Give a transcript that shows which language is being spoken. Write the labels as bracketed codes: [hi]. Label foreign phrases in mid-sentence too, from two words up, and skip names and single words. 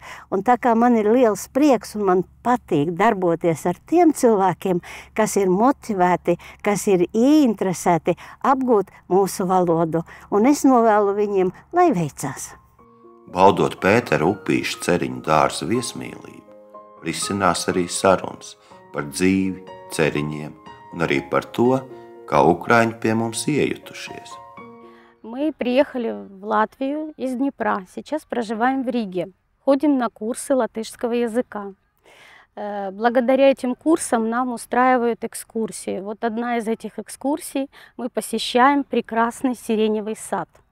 [lv] Un tā kā man ir liels prieks un man patīk darboties ar tiem cilvēkiem, kas ir motivēti, kas ir ieinteresēti apgūt mūsu valodu, un es novēlu viņiem, lai veicās. Baudot Pētera Upīša Ceriņu dārza viesmīlību, risinās arī sarunas par dzīvi, ceriņiem un arī par to, kā ukraiņi pie mums iejutušies. [ru] Мы приехали в Латвию из Днепра, сейчас проживаем в Риге, ходим на курсы латышского языка. Благодаря этим курсам нам устраивают экскурсии. Вот одна из этих экскурсий мы посещаем прекрасный сиреневый сад.